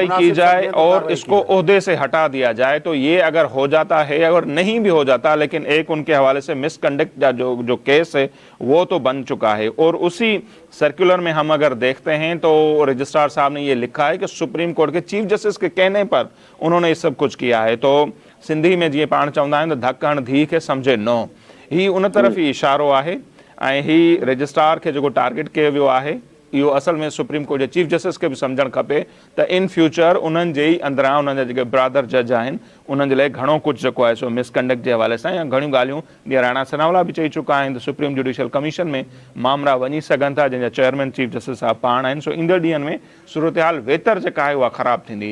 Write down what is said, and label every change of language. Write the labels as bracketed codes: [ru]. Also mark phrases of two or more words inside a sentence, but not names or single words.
[ur] کی جائے اور اس کو عہدے سے ہٹا دیا جائے۔ تو یہ اگر ہو جاتا ہے، اگر نہیں بھی ہو جاتا، لیکن ایک ان کے حوالے سے مس کنڈکٹ جو کیس ہے وہ تو بن چکا ہے. اور اسی سرکلر میں ہم اگر دیکھتے ہیں تو رجسٹرار صاحب نے یہ لکھا ہے کہ سپریم کورٹ کے چیف جسٹس کے کہنے پر انہوں نے یہ سب کچھ کیا ہے. [sd] तो सिंधी में जीअं पाण चवंदा आहिनि त धक हण धी खे सम्झे नो, ही उन तरफ़ ही इशारो आहे ऐं ही रजिस्ट्रार के जो टारगेट कयो वियो आहे इहो असल में सुप्रीम कोर्ट के चीफ जस्टिस के भी समझणु खपे त [en] in future [sd] उन्हनि जे ई अंदरां उन्हनि जा जेके ब्रादर जज आहिनि उन्हनि जे लाइ घणो कुझु जेको आहे सो मिसकंडक्ट जे हवाले सां या घणियूं ॻाल्हियूं जीअं राणा सनावला बि चई चुका आहिनि त सुप्रीम जुडिशियल कमीशन में मामला वञी सघनि था जंहिंजा चेयरमैन चीफ जस्टिस साहब पाण आहिनि। सो ईंदड़ ॾींहंनि में सूरत हाल वेतर जेका आहे उहा ख़राबु थींदी।